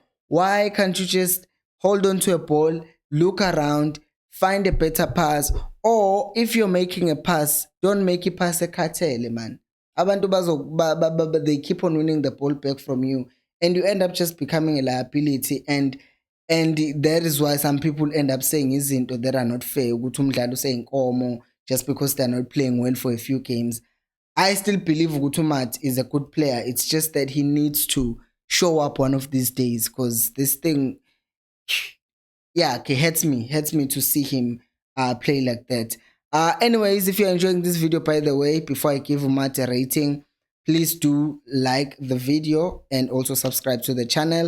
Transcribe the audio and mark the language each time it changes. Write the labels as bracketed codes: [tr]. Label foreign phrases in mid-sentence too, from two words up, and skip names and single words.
[en] Why can't you just hold on to a ball, look around, find a better pass? Or if you're making a pass, don't make it pass a cartel, man. They keep on winning the ball back from you, and you end up just becoming a liability. And that is why some people end up saying izinto that are not fair. [zu] Ukuthi umdlalo useyinkomo [en] just because they're not playing well for a few games. I still believe Gutumat is a good player. It's just that he needs to show up one of these days because this thing, yeah, okay, hurts me to see him play like that. Anyways, if you're enjoying this video, by the way, before I give Umat a rating, please do like the video and also subscribe to the channel.